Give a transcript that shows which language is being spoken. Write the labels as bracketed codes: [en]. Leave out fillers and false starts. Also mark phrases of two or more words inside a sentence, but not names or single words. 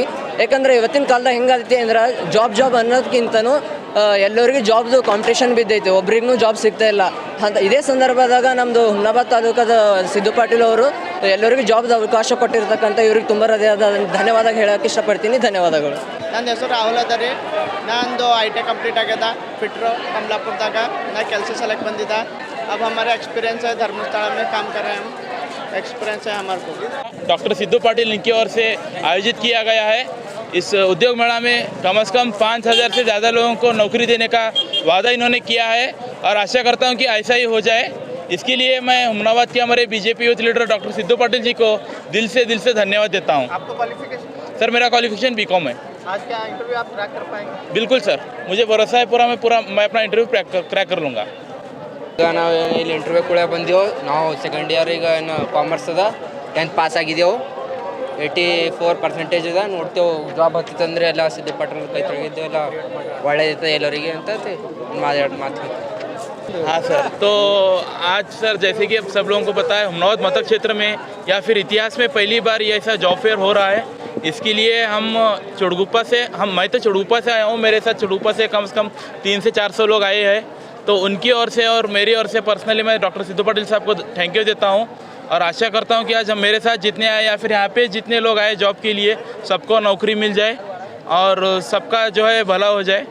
[kn] ಯಾಕಂದರೆ ಇವತ್ತಿನ ಕಾಲದಾಗ ಹೆಂಗಾಗೈತಿ ಅಂದ್ರೆ ಜಾಬ್ ಅನ್ನೋದಕ್ಕಿಂತನೂ ಎಲ್ಲರಿಗೂ ಜಾಬ್ದು ಕಾಂಪಿಟೇಷನ್ ಬಿದ್ದೈತಿ, ಒಬ್ರಿಗೂ ಜಾಬ್ ಸಿಗ್ತಾ ಇಲ್ಲ ಅಂತ। ಇದೇ ಸಂದರ್ಭದಾಗ ನಮ್ಮದು ಹುಮ್ನಾಬಾದ್ ತಾಲೂಕದ ಸಿದ್ದು ಪಾಟೀಲ್ ಅವರು ಎಲ್ಲರಿಗೂ ಜಾಬ್ದು ಅವಕಾಶ ಕೊಟ್ಟಿರ್ತಕ್ಕಂಥ ಇವ್ರಿಗೆ ತುಂಬ ಹೃದಯದ ಧನ್ಯವಾದ ಹೇಳೋಕ್ಕೆ ಇಷ್ಟಪಡ್ತೀನಿ। ಧನ್ಯವಾದಗಳು। ನನ್ನ ಹೆಸರು ರಾಹುಲ್ ಅದ ರೀ। ನಂದು ITI ಕಂಪ್ಲೀಟ್ ಆಗ್ಯದ ಫಿಟ್ರೋ कमलापुरದಾಗ। ನಾ ಕೆಲಸ ಸಲಕ್ಕೆ ಬಂದಿದ್ದೆ। [hi] अब हमारा एक्सपीरियंस है धर्मस्थला में काम कर रहे हैं हम, एक्सपीरियंस है हमारे को। डॉक्टर सिद्धू पाटिल इनकी ओर से आयोजित किया गया है। इस उद्योग मेला में कम से कम 5000 से ज़्यादा लोगों को नौकरी देने का वादा इन्होंने किया है और आशा करता हूं कि ऐसा ही हो जाए। इसके लिए मैं हुमनाबाद के हमारे BJP [en] youth leader [hi] डॉक्टर सिद्धू पाटिल जी को दिल से धन्यवाद देता हूँ। आपको क्वालिफिकेशन? सर मेरा क्वालिफिकेशन BCom है। आज क्या इंटरव्यू आप क्रैक कर पाएंगे? बिल्कुल सर, मुझे भरोसा है मैं अपना [en] interview crack [hi] कर लूँगा। [kn] ಈಗ ನಾವು ಇಲ್ಲಿ ಇಂಟರ್ವ್ಯೂ ಕೂಡ ಬಂದೆವು। ನಾವು [en] second year [kn] ಈಗ ಏನು ಕಾಮರ್ಸ್ ಅದ, 10th ಪಾಸ್ ಆಗಿದ್ದೆವು, 84% ಅದ। ನೋಡ್ತೇವೆ ಜಾಬ್ ಹತ್ತಿತ್ತಂದರೆ ಎಲ್ಲ ಸಿದ್ದು ಪಾಟೀಲ್ ಕೈ ತೊಳಗಿದ್ದೇವೆ, ಎಲ್ಲ ಒಳ್ಳೆಯದೈತೆ ಎಲ್ಲರಿಗೆ ಅಂತ ಮಾತು। [hi] हाँ सर, तो आज सर जैसे कि अब सब लोगों को पता है हुमनाबाद मतक क्षेत्र में या फिर इतिहास में पहली बार ये ऐसा [en] job fair [hi] हो रहा है। इसके लिए मैं तो चुड़गुप्पा से आया हूँ, मेरे साथ चुड़गुप्पा से कम 300 से 400 लोग आए हैं। तो उनकी ओर से और मेरी ओर से पर्सनली मैं डॉक्टर सिद्धू पाटिल साहब को [en] thank you [hi] देता हूँ और आशा करता हूँ कि आज हम मेरे साथ जितने आए या फिर यहाँ पे जितने लोग आए जॉब के लिए सबको नौकरी मिल जाए और सबका जो है भला हो जाए।